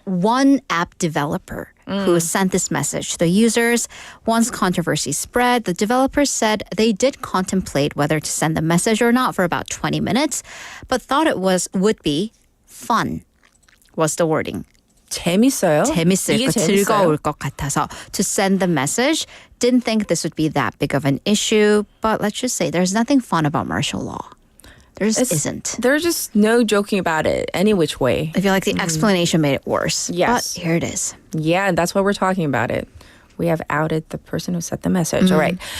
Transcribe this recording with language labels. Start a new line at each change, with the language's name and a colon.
English: One app developer who sent this message to the users. Once controversy spread, the developers said they did contemplate whether to send the message or not for about 20 minutes, but thought it would be fun, was the wording.
Korean: 재밌어요? 재밌을 것, 즐거울 것 같아서
English: to send the message. Didn't think this would be that big of an issue, but let's just say there's nothing fun about martial law. There just isn't. There's just no joking about it any which way. I feel like the explanation made it worse. Yes. But here it is. Yeah, and that's why we're talking about it. We have outed the person who sent the message. All right.